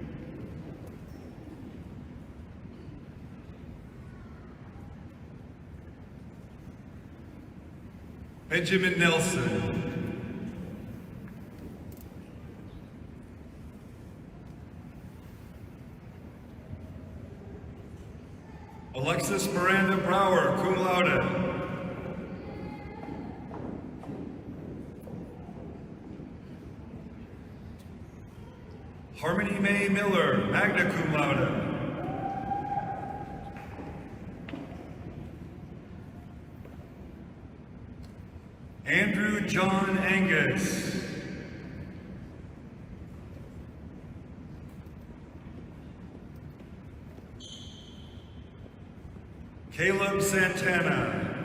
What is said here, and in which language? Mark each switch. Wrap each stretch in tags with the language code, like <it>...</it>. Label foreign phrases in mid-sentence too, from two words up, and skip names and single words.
<en>Benjamin Nelson. Alexis Miranda Brower,</en> <la>cum laude.</la> <en>Harmony Mae Miller,</en> <la>magna cum laude.</la> <en>Andrew John Angus. Caleb Santana.</en>